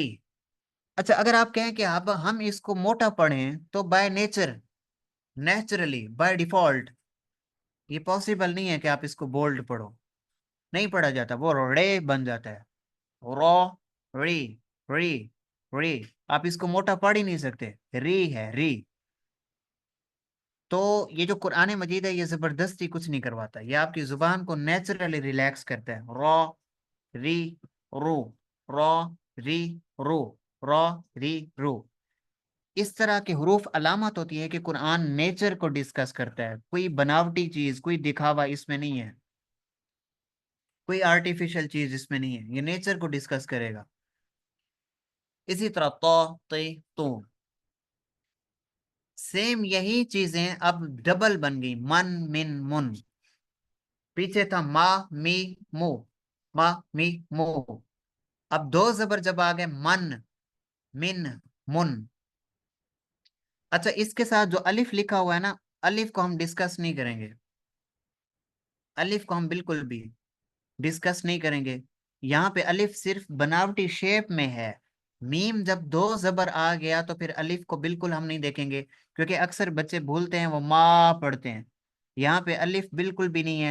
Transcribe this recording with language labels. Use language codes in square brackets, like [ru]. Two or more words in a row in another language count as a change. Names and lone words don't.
[ur] اچھا اگر آپ کہیں کہ اب ہم اس کو موٹا پڑھیں تو [en] by nature, naturally, by default [ur] یہ پاسبل نہیں ہے کہ آپ اس کو بولڈ پڑھو، نہیں پڑھا جاتا، وہ رے بن جاتا ہے، رو، ری، ری، ری، آپ اس کو موٹا پڑھ ہی نہیں سکتے، ری ہے، ری۔ تو یہ جو قرآن مجید ہے یہ زبردستی کچھ نہیں کرواتا، یہ آپ کی زبان کو [en] naturally relax [ur] کرتا ہے، [ar] رو، ری، رو، رو، ری، رو، رو، ری، رو۔ [ur] اس طرح کے حروف علامت ہوتی ہے کہ قرآن نیچر کو ڈسکس کرتا ہے، کوئی بناوٹی چیز، کوئی دکھاوا اس میں نہیں ہے، کوئی آرٹیفیشل چیز اس میں نہیں ہے، یہ نیچر کو ڈسکس کرے گا۔ اسی طرح تو، تی، تو، سیم یہی چیزیں اب ڈبل بن گئی، [ar] من، من، من۔ [ur] پیچھے تھا ما، می، مو، ما، می، مو، اب دو زبر جب آ گئے، [ar] من، من، من۔ [ur] اچھا اس کے ساتھ جو الف لکھا ہوا ہے نا، الف کو ہم ڈسکس نہیں کریں گے، الف کو ہم بالکل بھی ڈسکس نہیں کریں گے۔ یہاں پہ الف صرف بناوٹی شیپ میں ہے، میم جب دو زبر آ گیا تو پھر الف کو بالکل ہم نہیں دیکھیں گے، کیونکہ اکثر بچے بھولتے ہیں، وہ ما پڑھتے ہیں، یہاں پہ الف بالکل بھی نہیں ہے۔